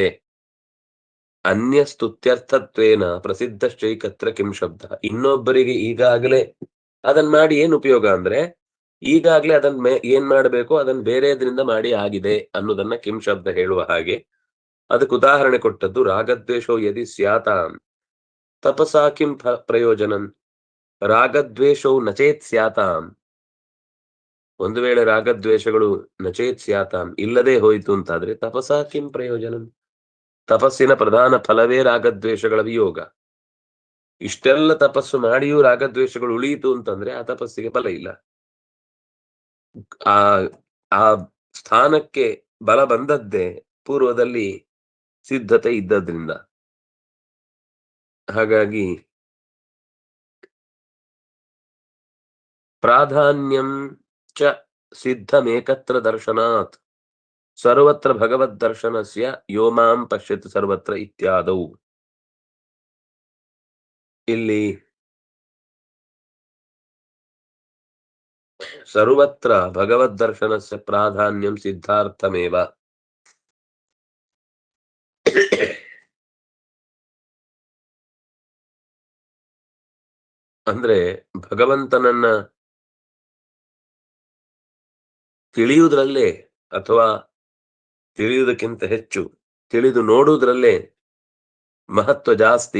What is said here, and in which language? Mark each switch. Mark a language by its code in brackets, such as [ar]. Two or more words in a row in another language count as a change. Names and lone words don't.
[sa] ಅನ್ಯ ಸ್ತುತ್ಯರ್ಥತ್ವೇನ ಪ್ರಸಿದ್ಧಶ್ಚೈಕತ್ರ ಕಿಂ ಶಬ್ದ. [kn] ಇನ್ನೊಬ್ಬರಿಗೆ ಈಗಾಗಲೇ ಅದನ್ನ ಮಾಡಿ ಏನ್ ಉಪಯೋಗ ಅಂದ್ರೆ, ಈಗಾಗಲೇ ಅದನ್ನ ಏನ್ ಮಾಡಬೇಕು ಅದನ್ನ ಬೇರೆದ್ರಿಂದ ಮಾಡಿ ಆಗಿದೆ ಅನ್ನೋದನ್ನ [sa] ಕಿಂ ಶಬ್ದ [kn] ಹೇಳುವ ಹಾಗೆ. ಅದಕ್ಕೆ ಉದಾಹರಣೆ ಕೊಟ್ಟದ್ದು [sa] ರಾಗದ್ವೇಷೋ ಯದಿ ಸ್ಯಾತಾಂ ತಪಸಾ ಕಿಂ ಪ್ರಯೋಜನಂ. ರಾಗದ್ವೇಷೋ ನಚೇತ್ ಸ್ಯಾತಾಂ. [kn] ಒಂದು ವೇಳೆ ರಾಗದ್ವೇಷಗಳು [sa] ನಚೇತ್ ಸ್ಯಾತಾಂ [kn] ಇಲ್ಲದೆ ಹೋಯಿತು ಅಂತಾದ್ರೆ [sa] ತಪಸಾ ಕಿಂ ಪ್ರಯೋಜನಂ. [kn] ತಪಸ್ಸಿನ ಪ್ರಧಾನ ಫಲವೇ ರಾಗದ್ವೇಷಗಳ ವಿಯೋಗ. ಇಷ್ಟೆಲ್ಲ ತಪಸ್ಸು ಮಾಡಿಯೂ ರಾಗದ್ವೇಷಗಳು ಉಳಿಯಿತು ಅಂತಂದ್ರೆ ಆ ತಪಸ್ಸಿಗೆ ಫಲ ಇಲ್ಲ. ಆ ಸ್ಥಾನಕ್ಕೆ ಬಲ ಬಂದದ್ದೇ ಪೂರ್ವದಲ್ಲಿ ಸಿದ್ಧತೆ ಇದ್ದದ್ರಿಂದ. [sa] ಹಾಗಾಗಿ ಪ್ರಾಧಾನ್ಯಂ ಚ ಸಿದ್ಧಮೇಕತ್ರ ದರ್ಶನಾತ್ ಸರ್ವತ್ರ ಭಗವದ್ ದರ್ಶನಸ್ಯ ಯೋ ಮಾಂ ಪಶ್ಯತಿ ಸರ್ವತ್ರ ಇತ್ಯಾದೌ. ಇಲ್ಲಿ ಸರ್ವತ್ರ ಭಗವದ್ ದರ್ಶನಸ್ಯ ಪ್ರಾಧಾನ್ಯಂ ಸಿದ್ಧಾರ್ಥಮೇವ. [kn] ಅಂದ್ರೆ ಭಗವಂತನನ್ನ ತಿಳಿಯುವುದ್ರಲ್ಲೇ, ಅಥವಾ ತಿಳಿಯುವುದಕ್ಕಿಂತ ಹೆಚ್ಚು ತಿಳಿದು ನೋಡುವುದ್ರಲ್ಲೇ ಮಹತ್ವ ಜಾಸ್ತಿ.